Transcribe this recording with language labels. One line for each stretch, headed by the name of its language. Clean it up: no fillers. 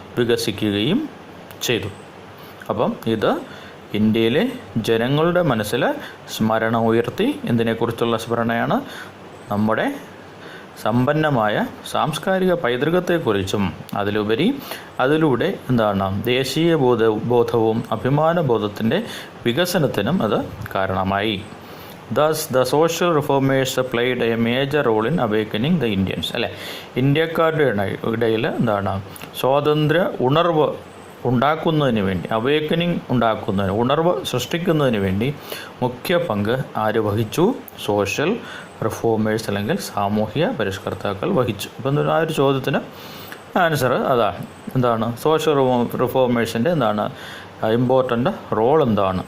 Malayalam: വികസിക്കുകയും ചെയ്തു. അപ്പം ഇത് ഇന്ത്യയിലെ ജനങ്ങളുടെ മനസ്സിൽ സ്മരണ ഉയർത്തി. എന്തിനെക്കുറിച്ചുള്ള സ്മരണയാണ്? നമ്മുടെ സമ്പന്നമായ സാംസ്കാരിക പൈതൃകത്തെക്കുറിച്ചും അതിലുപരി അതിലൂടെ എന്താണ്? ദേശീയ ബോധവും അഭിമാനബോധത്തിൻ്റെ വികസനത്തിനും അത് കാരണമായി.
English: Thus, the social reformers played a major role in awakening the Indians.
Malayalam: അല്ലേ, ഇന്ത്യക്കാരുടെ ഇടയിൽ എന്താണ്? സ്വാതന്ത്ര്യ ഉണർവ് ഉണ്ടാക്കുന്നതിന് വേണ്ടി, അവേക്കനിങ് ഉണ്ടാക്കുന്നതിന്, ഉണർവ് സൃഷ്ടിക്കുന്നതിന് വേണ്ടി മുഖ്യ പങ്ക് ആര് വഹിച്ചു? സോഷ്യൽ റിഫോമേഴ്സ് അല്ലെങ്കിൽ സാമൂഹ്യ പരിഷ്കർത്താക്കൾ വഹിച്ചു. അപ്പം ആ ഒരു ചോദ്യത്തിന് ആൻസർ അതാണ്. എന്താണ് സോഷ്യൽ റിഫോമേഴ്സിൻ്റെ എന്താണ് ഇമ്പോർട്ടൻ്റ് റോൾ എന്താണ്?